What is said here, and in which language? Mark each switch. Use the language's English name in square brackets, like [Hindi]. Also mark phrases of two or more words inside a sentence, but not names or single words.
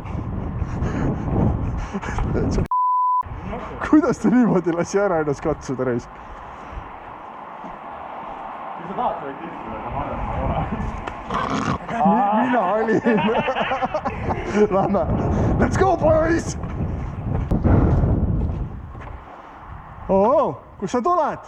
[Estonian] Kuidas ta niimoodi lasi ära ennast katsuda, raisk? Kui sa tahad, võid kirjutada, aga ma arvan, Mina olin. Lähme. [English] Let's go, boys! [Estonian] Kus sa tuled?